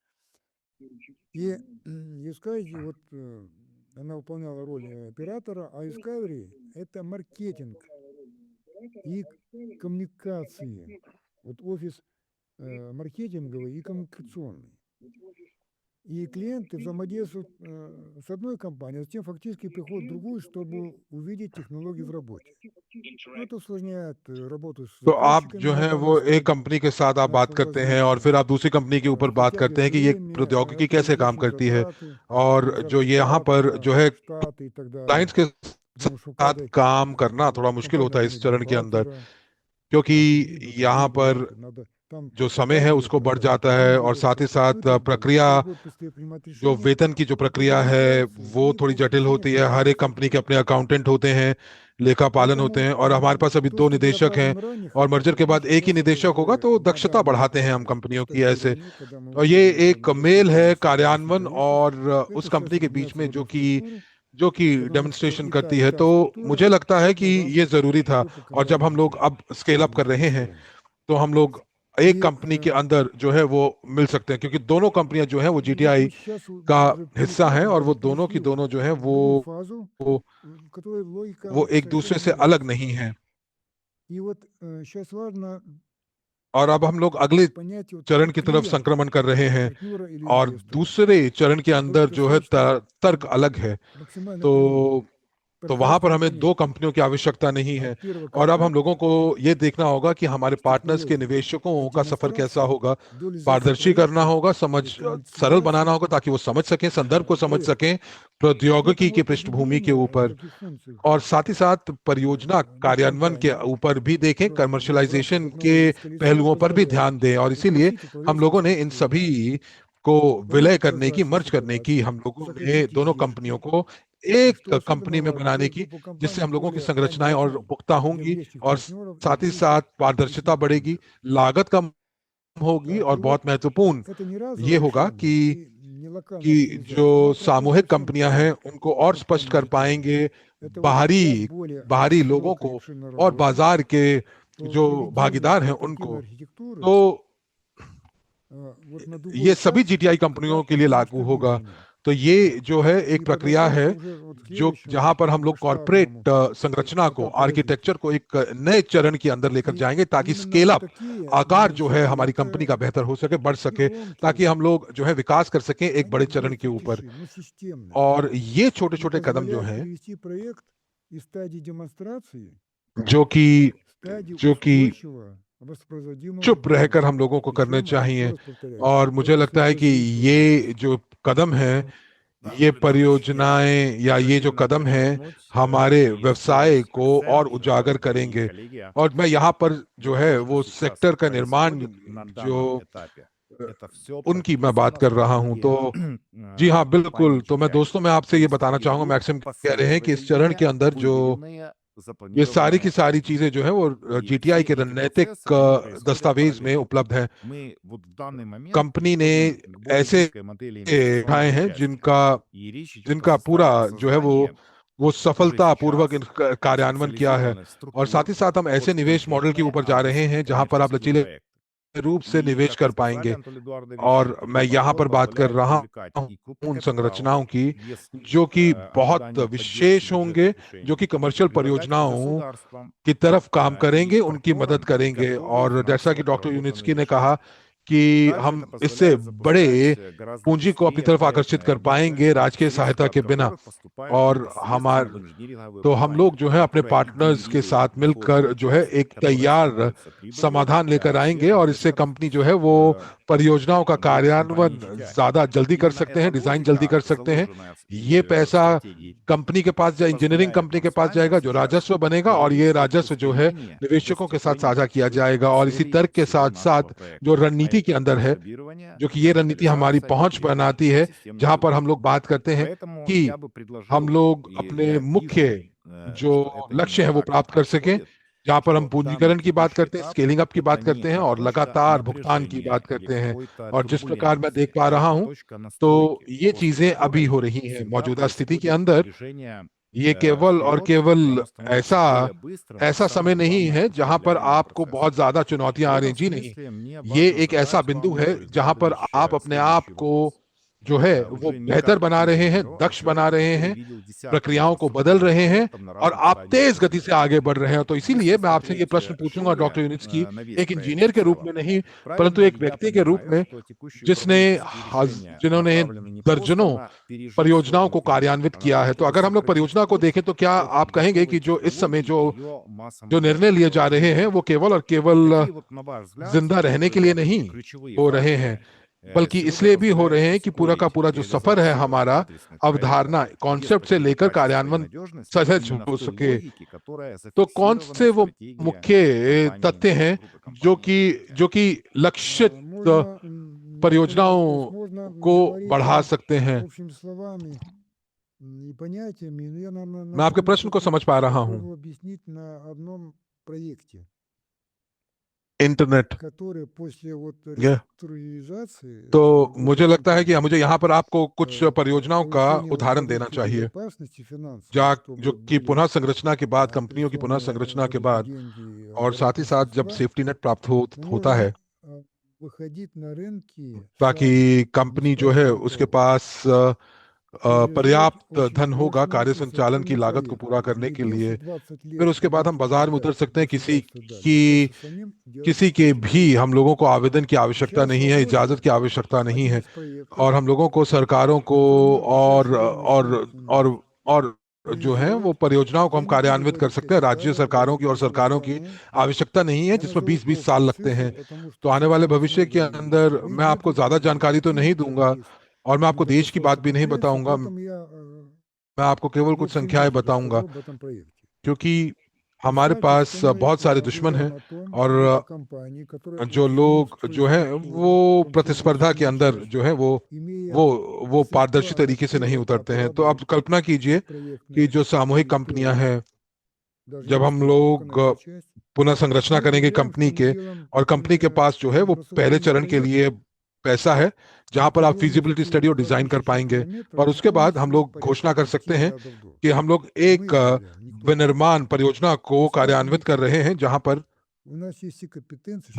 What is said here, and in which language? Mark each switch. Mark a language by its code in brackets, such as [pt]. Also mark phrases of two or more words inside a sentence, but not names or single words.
[ru] И Discovery, вот она выполняла роль оператора, а Discovery – это маркетинг и коммуникации. Вот офис маркетинговый и коммуникационный. И клиенты взаимодействуют с одной компанией, а затем фактически приходят в другую, чтобы увидеть технологии в работе. Это усложняет работу с [hi] तो आप [ru] заказчиками [hi] जो [ru] на [hi] है वो [ru] данном [hi] एक [ru] стадии. [hi] कंपनी के साथ आप बात करते हैं और फिर आप दूसरी कंपनी के ऊपर बात करते हैं कि ये [ru] Затягивает [hi] प्रौद्योगिकी [ru] время, [hi] कैसे [ru] это [hi] काम [ru] увеличивает [hi] करती है [ru] затраты, [hi] और जो ये यहाँ पर [ru] зарплата, [hi] जो है [ru] штаты и так [hi] क्लाइंट्स [ru] далее. [hi] के [ru] Потому что у [hi] साथ [ru] каждой [hi] काम करना थोड़ा मुश्किल [ru] компании [hi] होता है [ru] надо [hi] इस [ru] иметь [hi] चरण के अंदर, [ru] бухгалтера, [hi] क्योंकि [ru] там судьи, [hi] यहाँ [ru] другой [hi] पर [ru] бухгалтер, надо там [hi] जो समय है [ru] заказывать, [hi] उसको [ru] там [hi] बढ़ [ru] должны [hi] जाता है और [ru] переводы, [hi] साथ ही [ru] ну [hi] साथ [ru] и так далее. [hi] प्रक्रिया [ru] Надо будет быстрее принимать [hi] जो [ru] решения [hi] वेतन की जो [ru] по [hi] प्रक्रिया है [ru] администрации [hi] वो [ru] и [hi] थोड़ी [ru] по [hi] जटिल [ru] ужесточению [hi] होती है। हर एक [ru] контролирующих [hi] कंपनी के अपने [ru] органов. [hi] अकाउंटेंट होते हैं, लेखापालन होते [ru] Поэтому [hi] हैं, और हमारे पास अभी [ru] то, [hi] दो [ru] что было [hi] निदेशक हैं [ru] оправдано ранее, [hi] और [ru] хотя [hi] मर्जर के बाद [ru] фактически [hi] एक ही [ru] это [hi] निदेशक होगा, [ru] уже [hi] तो [ru] на [hi] दक्षता [ru] данный [hi] बढ़ाते हैं [ru] этап, [hi] हम कंपनियों की ऐसे। [ru] тестирование, когда мы [hi] और ये [ru] выходим [hi] एक [ru] на [hi] मेल [ru] доступные [hi] है [ru] действительно хорошие [hi] कार्यान्वयन [ru] тарифы, [hi] और [ru] это [hi] उस [ru] сейчас [hi] कंपनी के बीच [ru] объединяется в [hi] में [ru] одну структуру, [hi] जो कि [ru] потому что [hi] डेमोन्स्ट्रेशन [ru] и [hi] करती [ru] и [hi] है। [ru] та [hi] तो [ru] структура [hi] मुझे लगता है कि [ru] могла [hi] ये [ru] бы [hi] ज़रूरी था। [ru] уже [hi] और [ru] показать [hi] जब हम लोग [ru] результат [hi] अब [en] scale up [hi] कर रहे हैं [ru] тестирования. [hi] तो हम लोग एक [ru] И [hi] कंपनी के अंदर जो है वो मिल सकते हैं, क्योंकि दोनों कंपनियां जो है वो [ru] вот [hi] जीटीआई [ru] мы сейчас [hi] का [ru] уже [hi] हिस्सा हैं [ru] переходим, [hi] और वो [ru] даже [hi] दोनों की [ru] перешли [hi] दोनों जो है [ru] в другую фазу, [hi] वो [ru] в которой логика [hi] वो एक [ru] совершенно [hi] दूसरे से अलग [ru] меняется. [hi] नहीं है। [ru] И вот сейчас важно [hi] और अब हम लोग अगले [ru] понять вот [hi] चरण [ru] тип [hi] की तरफ [ru] клиента, [hi] संक्रमण कर रहे हैं, [ru] партнера или [hi] और [ru] инвестора, [hi] दूसरे चरण के [ru] который [hi] अंदर जो है [ru] достаточно [hi] तर्क अलग है। [ru] максимально приводит [hi] तो तो वहां पर [ru] пространство [hi] हमें दो [ru] понятий. [hi] कंपनियों की आवश्यकता नहीं है। [ru] От первого [hi] और अब हम लोगों [ru] контакта [hi] को ये देखना होगा कि हमारे [ru] с [hi] पार्टनर्स के [ru] технологией [hi] निवेशकों [ru] и [hi] का सफर कैसा [ru] демонстрации [hi] होगा। [ru] до реализации [hi] पारदर्शी करना [ru] проекта [hi] होगा, समझ [ru] или [hi] सरल बनाना [ru] коммерциализации [hi] होगा ताकि वो समझ सकें, संदर्भ को समझ [ru] проекта. [hi] सकें [ru] И [hi] प्रौद्योगिकी [ru] поэтому [hi] की [ru] вот [hi] पृष्ठभूमि के [ru] объединение [hi] ऊपर, [ru] таких функций [hi] और साथ ही साथ परियोजना [ru] двух [hi] कार्यान्वयन के [ru] компаний [hi] ऊपर भी देखें, [ru] в рамках [hi] कमर्शलाइजेशन [ru] одного [hi] के [ru] юрисконсульта [hi] पहलुओं पर भी [ru] позволяет [hi] ध्यान दें। और इसीलिए [ru] упростить [hi] हम [ru] управленческую [hi] लोगों ने इन [ru] структуру, [hi] सभी को विलय [ru] повысить [hi] करने की, [ru] прозрачность [hi] मर्ज करने की, [ru] операций, [hi] हम लोगों ने [ru] сократить [hi] दोनों कंपनियों [ru] издержки. [hi] को [ru] И [hi] एक [ru] что особенно [hi] कंपनी में [ru] важно, [hi] बनाने [ru] сделать [hi] की, [ru] группу [hi] जिससे [ru] компаний [hi] हम लोगों की [ru] более [hi] संरचनाएं और [ru] понятной [hi] पुख्ता [ru] для [hi] होंगी, [ru] внешних [hi] और [ru] партнеров и [hi] साथ ही [ru] для [hi] साथ पारदर्शिता [ru] личных [hi] बढ़ेगी, [ru] клиентов. [hi] लागत कम होगी, और [ru] И вот [hi] बहुत महत्वपूर्ण [ru] это не [hi] ये [ru] разовое [hi] होगा [ru] решение и не [hi] कि [ru] локальная [hi] जो [ru] оптимизация, она [hi] सामूहिक [ru] прописана всем [hi] कंपनियां हैं उनको और स्पष्ट कर [ru] компаниям-учредителям. [hi] पाएंगे [ru] Это вот сейчас [hi] बाहरी [ru] более [hi] बाहरी लोगों [ru] широкая и [hi] को [ru] обширная [hi] और [ru] работа [hi] बाजार के [ru] по [hi] जो [ru] приведению [hi] भागीदार हैं [ru] корпоративной [hi] उनको। [ru] архитектуры [hi] तो [ru] вот на другой [hi] ये सभी [ru] этап, [hi] जीटीआई कंपनियों [ru] этап [hi] के लिए लागू होगा। [ru] масштабирования. [hi] तो ये जो है एक [ru] И [hi] प्रक्रिया है, [ru] подготовка уже вот к [hi] जो जहां [ru] следующему [hi] पर हम लोग कॉरपोरेट [ru] масштабному [hi] संरचना को, [ru] этапу [hi] आर्किटेक्चर [ru] развития. [hi] को एक नए चरण के अंदर लेकर [ru] И [hi] जाएंगे, ताकि [ru] именно [hi] स्केल [ru] вот [hi] अप [ru] такие [hi] आकार जो है [ru] шаги, [hi] हमारी कंपनी का [ru] это [hi] बेहतर हो सके, बढ़ सके, ताकि [ru] гибкие, [hi] हम लोग जो है विकास कर सकें एक [ru] они [hi] बड़े चरण [ru] будут [hi] के ऊपर। [ru] гибче, но системные. [hi] और ये छोटे [ru] И [hi] छोटे कदम जो [ru] позволяют [hi] हैं, [ru] перевести проект из стадии демонстрации [hi] जो कि [ru] в стадию [hi] जो कि [ru] устойчивого, воспроизводимого [hi] चुप रहकर [ru] бизнеса. [hi] हम लोगों को करने [ru] Причем, еще [hi] चाहिए। [ru] раз повторяю, [hi] और मुझे [ru] это [hi] लगता है कि [ru] сверхпроизводительный [hi] ये [ru] бизнес. [hi] जो कदम है, [ru] Да, [hi] ये [ru] Анатолий Эдуардович, я [hi] परियोजनाएं या ये जो [ru] отдельно [hi] कदम है [ru] подчеркнуть, [hi] हमारे [ru] если [hi] व्यवसाय को और [ru] акцент, [hi] उजागर [ru] дорогие [hi] करेंगे। [ru] коллеги, [hi] और मैं यहाँ पर जो [ru] вот [hi] है [ru] то, что [hi] वो [ru] сейчас [hi] सेक्टर का निर्माण [ru] происходит на данном [hi] जो [ru] этапе, अ, это все [hi] उनकी मैं बात [ru] прописано [hi] कर [ru] в [hi] रहा हूँ। [ru] книге [hi] तो जी हाँ, [ru] компании [hi] बिल्कुल। तो मैं [ru] GTI. [hi] दोस्तों मैं आपसे [ru] То [hi] ये [ru] есть [hi] बताना चाहूंगा, [ru] идут [hi] मैक्सिम कह रहे हैं कि इस चरण [ru] последовательные, [hi] के अंदर जो [ru] выверенные, [hi] ये सारी की [ru] запланированные [hi] सारी चीजें [ru] действия. [hi] जो है वो [ru] И [hi] जीटीआई [ru] все [hi] के [ru] эти [hi] रणनीतिक [ru] процессы, они происходят [hi] दस्तावेज में [ru] параллельно. [hi] उपलब्ध है। [ru] Мы вот в данный момент [hi] कंपनी ने [ru] переходим к более [hi] ऐसे [ru] гибкой модели инвестиционного [hi] उठाए हैं [ru] участия. И речь идет о [hi] जिनका पूरा जो है [ru] создании [hi] वो [ru] уже [hi] सफलतापूर्वक [ru] сейчас [hi] कार्यान्वयन किया है। [ru] специализированных [hi] और साथ [ru] структур [hi] ही साथ हम ऐसे [ru] под [hi] निवेश मॉडल के [ru] конкретные [hi] ऊपर जा रहे [ru] адресные [hi] हैं जहां पर आप [ru] коммерческие [hi] लचीले [ru] проекты. [hi] रूप से [ru] И, [hi] निवेश [ru] как вы [hi] कर [ru] сказали, [hi] पाएंगे। [ru] Анатолий Эдуардович, [hi] और [ru] этот [hi] मैं यहाँ [ru] подход [hi] पर बात कर [ru] позволяет [hi] रहा [ru] привлекать [hi] हूँ [ru] и крупный [hi] उन [ru] капитал [hi] संरचनाओं की [ru] без [hi] जो कि बहुत [ru] ожидания поддержки [hi] विशेष होंगे, [ru] бюджетных [hi] जो कि [ru] решений, [hi] कमर्शियल [ru] предлагать [hi] परियोजनाओं [ru] государствам [hi] की तरफ काम [ru] и [hi] करेंगे, उनकी मदद [ru] партнерам [hi] करेंगे। [ru] готовые [hi] और जैसा कि [ru] финансово [hi] डॉक्टर [ru] проработанные [hi] यूनिट्स्की ने [ru] решения. [hi] कहा कि [ru] Также [hi] हम [ru] это [hi] इससे [ru] позволяет [hi] बड़े [ru] запускать гораздо [hi] पूंजी को अपनी [ru] быстрее [hi] तरफ आकर्षित [ru] проектные [hi] कर [ru] объекты, [hi] पाएंगे राज्य के सहायता [ru] средства [hi] के [ru] от [hi] बिना। [ru] которых поступают [hi] और [ru] непосредственно [hi] हमार [ru] в инжиниринговые [hi] तो हम लोग [ru] компании, [hi] जो है अपने [ru] которые и [hi] पार्टनर्स के [ru] генерируют [hi] साथ मिलकर [ru] доходную [hi] जो है [ru] часть, [hi] एक [ru] которая [hi] तैयार [ru] становится прибылью [hi] समाधान [ru] для [hi] लेकर आएंगे [ru] всех [hi] और इससे [ru] участников [hi] कंपनी जो है वो परियोजनाओं का [ru] группы [hi] कार्यान्वयन [ru] компаний-DTI. [hi] ज्यादा जल्दी कर [ru] Именно [hi] सकते [ru] эта [hi] हैं, डिजाइन जल्दी [ru] логика [hi] कर सकते हैं। [ru] заложена [hi] ये [ru] в [hi] पैसा [ru] стратегии [hi] कंपनी के पास इंजीनियरिंग [ru] позволяет [hi] कंपनी [ru] нам [hi] के [ru] с [hi] पास [ru] вами [hi] जाएगा, जो [ru] сейчас [hi] राजस्व बनेगा, और [ru] говорить [hi] ये [ru] об [hi] राजस्व जो है [ru] устремлении к [hi] निवेशकों के साथ [ru] достижению [hi] साझा किया जाएगा, और इसी [ru] целей [hi] तर्क के [ru] всего [hi] साथ साथ [ru] нашего [hi] जो [ru] проекта. А [hi] रणनीति के [ru] это [hi] अंदर है, [ru] масштабирование, [hi] जो कि ये रणनीति हमारी [ru] капитализация [hi] पहुंच [ru] и [hi] बनाती है, [ru] системный [hi] जहां पर हम [ru] прибыль. [hi] लोग बात करते हैं [ru] Поэтому [hi] कि [ru] я бы [hi] हम [ru] предложил, [hi] लोग [ru] и [hi] अपने [ru] я [hi] मुख्य [ru] вижу, [hi] जो [ru] что это [hi] लक्ष्य [ru] именно [hi] है वो [ru] так и [hi] प्राप्त कर सकें, [ru] происходит, [hi] जहां पर हम [ru] что данный [hi] पूंजीकरण की बात [ru] текущий [hi] करते हैं, [ru] этап– [en] scaling up [hi] की [ru] это [hi] बात [ru] не [hi] करते हैं और [ru] точка [hi] लगातार भुगतान की [ru] напряжения [hi] बात [ru] или [hi] करते हैं। [ru] какой-то [hi] और जिस प्रकार मैं देख [ru] турбулентности, [hi] पा [ru] а [hi] रहा [ru] это [hi] हूं, [ru] точка [hi] तो [ru] настройки, [hi] ये [ru] после [hi] चीजें अभी [ru] которой [hi] हो रही हैं [ru] всегда [hi] मौजूदा स्थिति के [ru] происходит [hi] अंदर। [ru] движение [hi] ये केवल और [ru] вперед, и [hi] केवल [ru] оно становится [hi] ऐसा [ru] более быстрым, а [hi] ऐसा समय [ru] самое [hi] नहीं [ru] главное [hi] है जहां पर [ru] управляемым [hi] आपको [ru] процессом. [hi] बहुत ज्यादा [ru] В [hi] चुनौतियां आ रही [ru] этом [hi] जी नहीं। [ru] смысле мне [hi] ये [ru] важно [hi] एक ऐसा [ru] задать [hi] बिंदु [ru] вам, [hi] है [ru] Юрий [hi] जहां पर [ru] Леонидович, [hi] आप अपने आप [ru] следующий [hi] को [ru] вопрос. [hi] जो है वो [ru] Уже не [hi] बेहतर [ru] как [hi] बना रहे हैं, [ru] инженеру, а [hi] दक्ष बना [ru] человеку, [hi] रहे [ru] который [hi] हैं, [ru] видел десятки [hi] प्रक्रियाओं को बदल [ru] инфраструктурных [hi] रहे हैं, [ru] проектов на [hi] और [ru] разных [hi] आप [ru] стадиях [hi] तेज गति से [ru] строительства. [hi] आगे बढ़ रहे हैं। तो [ru] Если [hi] इसीलिए मैं आपसे ये [ru] смотреть [hi] प्रश्न पूछूंगा [ru] шире [hi] डॉक्टर यूनिट्सकी, [ru] на весь [hi] एक [ru] проект [hi] इंजीनियर [ru] в [hi] के रूप में [ru] целом, [hi] नहीं, परंतु [ru] правильно [hi] एक [ru] ли я [hi] व्यक्ति के रूप [ru] понимаю, [hi] में [ru] что текущие [hi] जिसने [ru] управленческие решения [hi] जिन्होंने [ru] направлены не просто [hi] दर्जनों [ru] на пережить [hi] परियोजनाओं को [ru] сложности, [hi] कार्यान्वित [ru] а на [hi] किया [ru] то, [hi] है। तो [ru] чтобы [hi] अगर हम लोग [ru] сохранить [hi] परियोजना को [ru] путь [hi] देखें तो क्या [ru] от [hi] आप कहेंगे [ru] готовой [hi] कि जो इस समय [ru] технологии [hi] जो [ru] к ее [hi] जो [ru] массовому [hi] निर्णय लिए जा रहे हैं [ru] применению? [hi] वो केवल और केवल [ru] Какие вот, на ваш взгляд, [hi] जिंदा रहने के लिए नहीं [ru] ключевые [hi] हो रहे हैं, [ru] факторы [hi] बल्कि [ru] сегодня [hi] इसलिए भी हो रहे [ru] позволяют [hi] हैं कि पूरा का [ru] ускорить [hi] पूरा जो सफर है [ru] реализацию [hi] हमारा, [ru] адресных проектов [hi] अवधारणा [ru] без [hi] कॉन्सेप्ट से [ru] потери [hi] लेकर [ru] качества и [hi] कार्यान्वयन [ru] надежности [hi] सहज [ru] именно [hi] हो [ru] в той [hi] सके। [ru] логике, которая [hi] तो कौन [ru] зафиксирована [hi] से [ru] в [hi] वो [ru] стратегии [hi] मुख्य [ru] компании, [hi] तथ्य हैं [ru] группы [hi] जो [ru] компаний [hi] कि [ru] DTI? [hi] जो कि लक्षित [ru] Можно на этот вопрос [hi] परियोजनाओं [ru] можно [hi] को [ru] говорить [hi] बढ़ा सकते हैं? [ru] общими словами и понятиями, но я, наверное, [hi] मैं आपके प्रश्न को समझ पा रहा हूँ। [ru] попробую объяснить на одном проекте, [hi] इंटरनेट, [ru] который после вот [hi] यह [ru] реструктуризации, [hi] तो [ru] вот [hi] मुझे [ru] очень [hi] लगता है कि मुझे यहाँ पर आपको कुछ परियोजनाओं का [ru] повышение вот [hi] उदाहरण देना [ru] продукции [hi] चाहिए, [ru] безопасности फинансовой, [hi] जो [ru] чтобы [hi] कि [ru] были [hi] पुनः संरचना के बाद, कंपनियों की पुनः [ru] операционные [hi] संरचना [ru] вот [hi] के [ru] эти [hi] बाद, [ru] деньги, [hi] और साथ ही [ru] оборотные [hi] साथ जब [ru] средства, [en] safety net [hi] प्राप्त होता है, [ru] можно выходить на рынки [hi] ताकि [ru] сразу, [hi] कंपनी [ru] без [hi] जो है उसके [ru] просчета, [hi] पास [ru] и решать [hi] पर्याप्त [ru] очень [hi] धन होगा [ru] сложные [hi] कार्य [ru] и [hi] संचालन की [ru] сложные [hi] लागत को पूरा [ru] проекты, [hi] करने [ru] где [hi] के लिए। [ru] 10-20 [hi] फिर [ru] лет [hi] उसके बाद हम [ru] идут [hi] बाजार में उतर [ru] передачи [hi] सकते हैं किसी [ru] государства дальше, [hi] की [ru] дальше самим делать [hi] किसी के [ru] эти [hi] भी [ru] проекты. [hi] हम लोगों को आवेदन की आवश्यकता [ru] Сейчас [hi] नहीं है, इजाजत [ru] возможно [hi] की आवश्यकता नहीं [ru] один [hi] है, [ru] из проектов, [hi] और हम लोगों को सरकारों को [ru] который [hi] और [ru] дешевле [hi] और [ru] всех [hi] और और जो है वो [ru] реализовать, [hi] परियोजनाओं को हम [ru] где не будет [hi] कार्यान्वित [ru] вот [hi] कर [ru] этих [hi] सकते हैं। राज्य [ru] капиталов, [hi] सरकारों की और सरकारों की [ru] долгосрочных. [hi] आवश्यकता नहीं है, [ru] Я [hi] जिसमें [ru] назову [hi] 20-20 साल [ru] просто [hi] लगते [ru] цифры, [hi] हैं। [ru] потому [hi] तो [ru] что [hi] आने वाले [ru] сейчас [hi] भविष्य के [ru] много [hi] अंदर मैं आपको ज्यादा जानकारी तो नहीं दूंगा, [ru] есть [hi] और मैं आपको देश की बात [ru] недостаточно [hi] भी नहीं [ru] конкуренции, [hi] बताऊंगा, [ru] поэтому я [hi] मैं आपको केवल कुछ [ru] больше [hi] संख्याएं [ru] минуты [hi] बताऊंगा, [ru] расскажу об этом проекте. [hi] क्योंकि हमारे [ru] Представьте, [hi] पास [ru] что мы [hi] बहुत सारे दुश्मन हैं, [ru] объявляем о том, [hi] और [ru] что эти компании, которые [hi] जो [ru] учредены [hi] लोग [ru] в [hi] जो है [ru] структуре, [hi] वो [ru] в том числе [hi] प्रतिस्पर्धा के [ru] сильно [hi] अंदर [ru] часть, [hi] जो है [ru] имея [hi] वो पारदर्शी [ru] средства [hi] तरीके से नहीं [ru] первого [hi] उतरते [ru] этапа [hi] हैं। तो अब [ru] работы [hi] कल्पना कीजिए कि [ru] проектной [hi] जो सामूहिक [ru] или [hi] कंपनियां [ru] первой, [hi] हैं, [ru] даже [hi] जब [ru] не [hi] हम [ru] второй, только [hi] लोग [ru] начальная часть, [hi] पुनः संरचना [ru] мы [hi] करेंगे [ru] объявляем, [hi] कंपनी [ru] что мы [hi] के, [ru] делаем [hi] और कंपनी के पास जो है वो पहले [ru] инфраструктурный [hi] चरण के [ru] проект [hi] लिए पैसा है जहां पर आप [ru] протяженностью [en] feasibility study [hi] और डिजाइन कर [ru] 2000 [hi] पाएंगे, [ru] километров [hi] और [ru] и [hi] उसके बाद हम [ru] стоимостью [hi] लोग [ru] порядка [hi] घोषणा कर [ru] 20 [hi] सकते हैं [ru] миллиардов долларов. [hi] कि हम लोग [ru] Мы [hi] एक [ru] объявляем, никто не [hi] विनिर्माण परियोजना को [ru] Представьте, [hi] कार्यान्वित कर रहे हैं जहां पर [ru] у нас есть все компетенции,